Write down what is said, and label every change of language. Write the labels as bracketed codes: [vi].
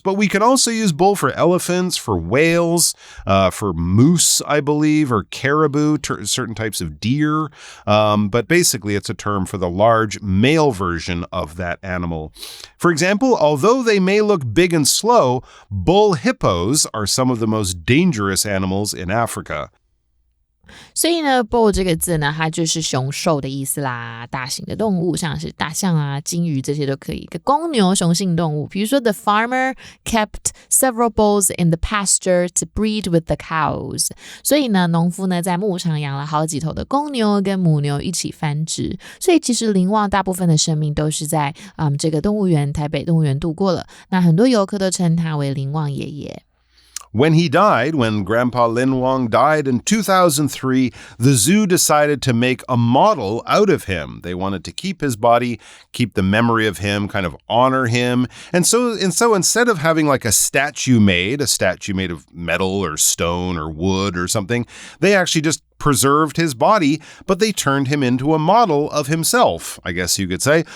[en] But we can also use bull for elephants, for whales, for moose, I believe, or caribou, certain types of deer. But basically, it's a term for the large male version of that animal. For example, although they may look big and slow, bull hippos are some of the most dangerous animals in Africa. [zh] 所以呢 bull 这个字呢，它就是雄兽的意思啦，大型的动物，像是大象啊、金鱼这些都可以。一个公牛雄性动物，比如说 [en] the farmer kept several bulls in the pasture to breed with the cows。 [zh] 所以呢，农夫呢在牧场养了好几头的公牛跟母牛一起繁殖。所以其实林旺大部分的生命都是在这个动物园台北动物园度过了。那很多游客都称他为林旺爷爷。 [en] When Grandpa Lin Wang died in 2003, the zoo decided to make a model out of him. They wanted to keep his body, keep the memory of him, kind of honor him. And so instead of having like a statue made of metal or stone or wood or something, they actually just preserved his body, but they turned him into a model of himself, I guess you could say.